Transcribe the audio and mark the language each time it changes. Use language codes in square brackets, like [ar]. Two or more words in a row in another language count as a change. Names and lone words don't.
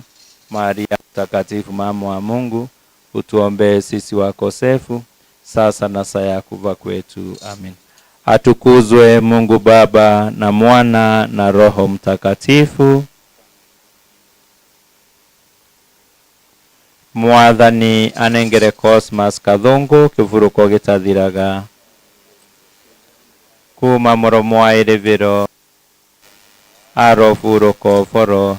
[sw] Maria mtakatifu, mama wa Mungu, utuombee sisi wakosefu, sasa na saa ya kufa kwetu. Amen. Atukuzwe Mungu Baba na Mwana na Roho Mtakatifu. [kam] Mwathani anengere Cosmas Kathungu kivuruko gitathiraga kuma muromo wa iriviro arofuruko foro.